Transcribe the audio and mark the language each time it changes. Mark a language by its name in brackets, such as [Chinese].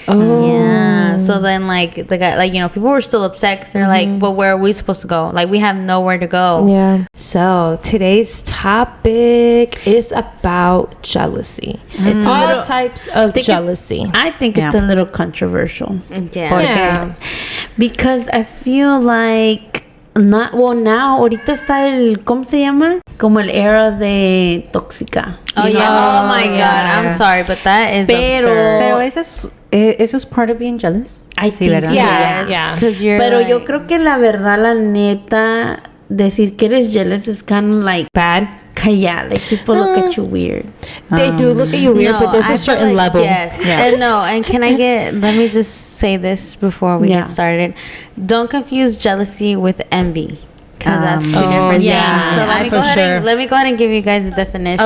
[English] Yeah. So then like the guy, like, you know, people were still upset because they're like, but where are we supposed to go? Like we have nowhere to go. Yeah. So today's topic is about jealousy. It's all types of jealousy. I think it's a little controversial. Yeah. Because I feel like now [Spanish] ahorita está ¿cómo se llama? Como el era de tóxica. [English] Oh yeah. Oh my God. I'm sorry, but that is absurd. [Spanish] Pero eso es [English] part of being jealous. I think so. Yes. Because you're. [Spanish] Pero yo creo que la verdad, la neta, decir que eres jealous [English] is kind of like bad. Yeah, like people look at you weird. They do look at you weird, but there's a certain level. Yes. And can I let me just say this before we get started. Don't confuse jealousy with envy. Because that's two different things. So let me go ahead and give you guys a definition.